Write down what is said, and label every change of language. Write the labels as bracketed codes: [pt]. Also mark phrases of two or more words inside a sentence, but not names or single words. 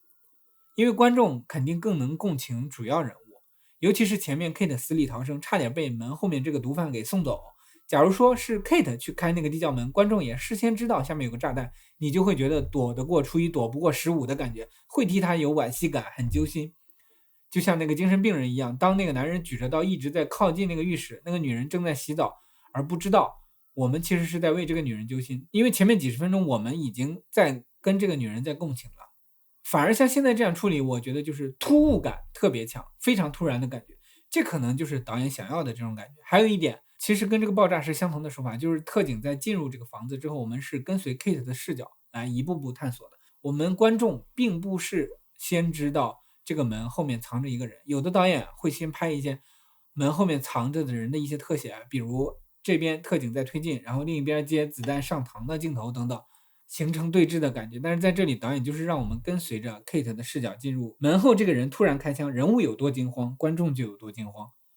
[zh] 因為觀眾肯定更能共情主要人物，尤其是前面 Kate 死裡逃生，差點被門後面這個毒販給送走， 假如說是 Kate 去開那個地窖門，觀眾也事先知道下面有個炸彈，你就會覺得躲得過初一躲不過15的感覺，會替他有惋惜感，很揪心。就像那個精神病人一樣，當那個男人舉着刀一直在靠近那個浴室，那個女人正在洗澡而不知道，我們其實是在为这個女人揪心，因為前面幾十分鐘我們已經在跟這個女人在共情了。反而像現在這樣處理，我覺得就是突兀感特別強，非常突然的感覺，這可能就是導演想要的這種感覺。還有一點其實跟這個爆炸是相同的手法，就是特警在進入這個房子之後，我們是跟隨 Kate 的視角來一步步探索的，我們觀眾並不是先知道這個門後面藏着一個人，有的導演會先拍一些門後面藏着的人的一些特寫，比如這邊特警在推進，然後另一邊接子彈上膛的鏡頭等等，形成對峙的感覺。但是在這裡導演就是讓我們跟隨着 Kate 的視角進入門後，這個人突然開槍，人物有多驚慌，觀眾就有多驚慌。